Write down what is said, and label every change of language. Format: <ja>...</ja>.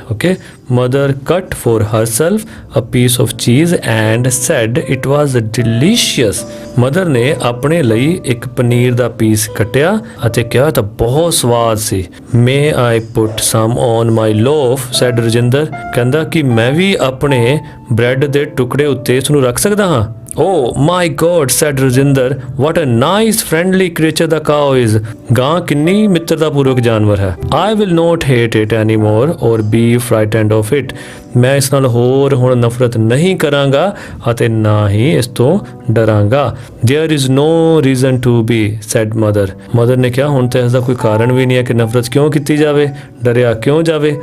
<pa>Okay, mother</pa> <en>cut for herself a piece of cheese and said it was delicious,</en> <pa>mother ਨੇ ਆਪਣੇ ਲਈ ਇੱਕ ਪਨੀਰ ਦਾ piece ਕੱਟਿਆ ਅਤੇ ਕਿਹਾ ਤਾਂ ਬਹੁਤ ਸਵਾਦ ਸੀ।</pa> <en>may I put some on my loaf, said</en> <pa>Rajinder, ਕਹਿੰਦਾ ਕਿ ਮੈਂ ਵੀ ਆਪਣੇ ਬ੍ਰੈਡ ਦੇ ਟੁਕੜੇ ਉੱਤੇ ਇਸ ਨੂੰ ਰੱਖ ਸਕਦਾ ਹਾਂ।</pa> <en>oh my god, said Rajinder, what a nice friendly creature the cow is,</en> <pa>ਗਾਂ ਕਿੰਨੀ ਮਿੱਤਰਤਾਪੂਰਵਕ ਜਾਨਵਰ ਹੈ।</pa> <en>I will not hate it anymore or be frightened of it,</en> <pa>ਮੈਂ ਇਸ ਨਾਲ ਹੋਰ ਹੁਣ ਨਫ਼ਰਤ ਨਹੀਂ ਕਰਾਂਗਾ ਅਤੇ ਨਾ ਹੀ ਇਸ ਤੋਂ ਡਰਾਂਗਾ।</pa> <en>there is no reason to be, said mother,</en> <pa>mother ਨੇ ਕਿਹਾ ਹੁਣ ਤਾਂ ਇਸ ਦਾ ਕੋਈ ਕਾਰਨ ਵੀ ਨਹੀਂ ਹੈ ਕਿ ਨਫ਼ਰਤ ਕਿਉਂ ਕੀਤੀ ਜਾਵੇ, ਡਰਿਆ ਕਿਉਂ ਜਾਵੇ।</pa>